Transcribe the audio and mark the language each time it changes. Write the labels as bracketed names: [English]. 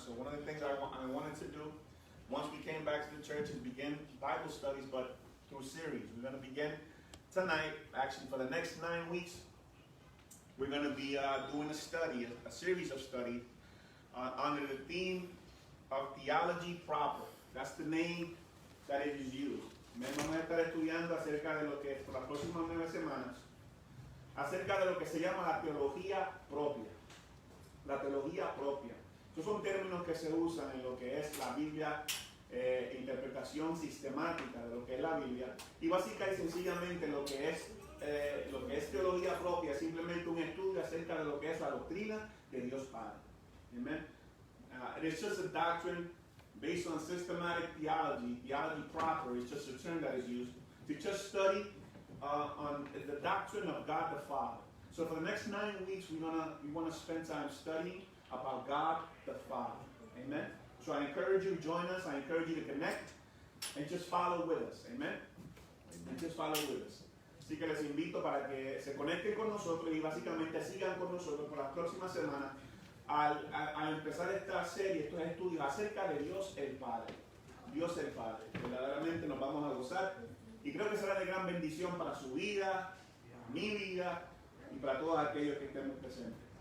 [English] So one of the things I wanted to do once we came back to the church is begin Bible studies, but through series. We're going to begin tonight. Actually, for the next 9 weeks, we're going to be doing a series of study under the theme of theology proper. That's the name that it is used. [Spanish] Vamos a estar estudiando acerca de lo que por las próximas 9 semanas, acerca de lo que se llama la teología propia. La teología propia. Estos son términos que se usan en lo que es la Biblia, interpretación sistemática de lo que es la Biblia. Y básicamente y sencillamente lo que es teología propia es simplemente un estudio acerca de lo que es la doctrina de Dios Padre. [English] Amen. It is just a doctrine based on systematic theology. Theology proper is just a term that is used to just study on the doctrine of God the Father. So for the next 9 weeks, we want to spend time studying about God the Father. Amen. So I encourage you to join us. I encourage you to connect and just follow with us. Amen. And just follow with us. [Spanish] Así que les invito para que se conecten con nosotros y básicamente sigan con nosotros por las próximas semanas al empezar esta serie, estos estudios acerca de Dios el Padre. Dios el Padre. Verdaderamente nos vamos a gozar y creo que será de gran bendición para su vida, mi vida y para todos aquellos que estemos presentes.